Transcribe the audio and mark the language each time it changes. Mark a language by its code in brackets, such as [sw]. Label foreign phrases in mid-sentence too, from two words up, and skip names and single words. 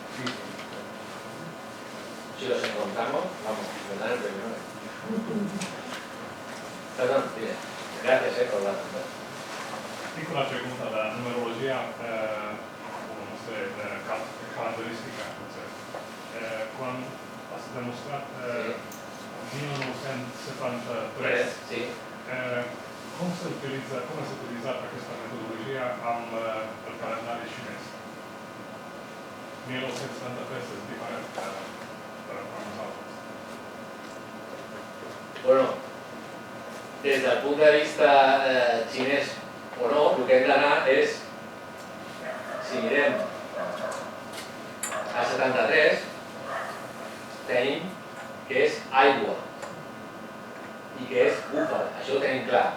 [es] Si los encontramos, vamos, nos dan el premio. Perdón, dime. Gracias por la pregunta. Piccola pregunta, la numerología, no sé, caratteristica, cuando has demostrato 1973, [it] sì. come si è utilizzata questa metodologia al calendario cinese? 1973 è differente per nosotros. [ca] Bueno, des del punt de vista xinès o no, el que hem d'anar és, si mirem a 73, tenim que és aigua i que és búfal, això ho tenim clar.